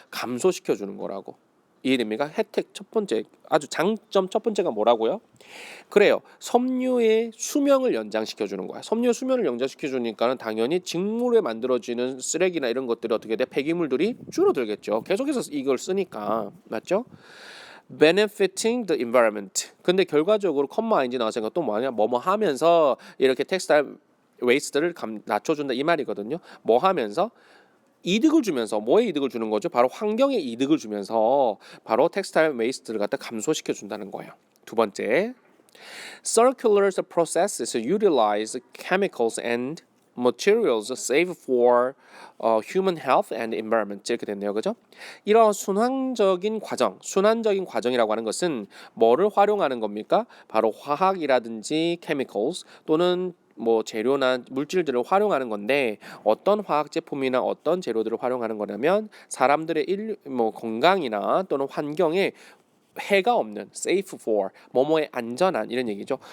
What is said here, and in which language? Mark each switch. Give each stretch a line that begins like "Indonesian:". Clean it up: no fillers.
Korean: 감소시켜 주는 거라고. 이해됩니까? 혜택 첫 번째, 아주 장점 첫 번째가 뭐라고요? 그래요. 섬유의 수명을 연장시켜 주는 거야. 섬유의 수명을 연장시켜 주니까는 당연히 직물에 만들어지는 쓰레기나 이런 것들이 어떻게 돼? 폐기물들이 줄어들겠죠. 계속해서 이걸 쓰니까. 맞죠?
English: benefiting the environment.
Korean: 근데 결과적으로 컴마 ing 나왔으니까 또 뭐냐? 뭐뭐 하면서 이렇게 텍스타일 웨이스트를 낮춰준다 이 말이거든요. 뭐 하면서? 이득을 주면서 뭐에 이득을 주는 거죠? 바로 환경에 이득을 주면서 바로 텍스타일 웨이스트를 갖다 감소시켜 준다는 거예요.
English: 두 번째, circular processes utilize chemicals and materials safe for human health and environment
Korean: 이렇게 됐네요. 그죠? 이런 순환적인 과정이라고 하는 것은 뭐를 활용하는 겁니까? 바로 화학이라든지 chemicals 또는 뭐 재료나 물질들을 활용하는 건데 어떤 화학 제품이나 어떤 재료들을 활용하는 거냐면 사람들의 건강이나 또는 환경에 해가 없는
English: safe for
Korean: 뭐뭐에 안전한 이런 얘기죠.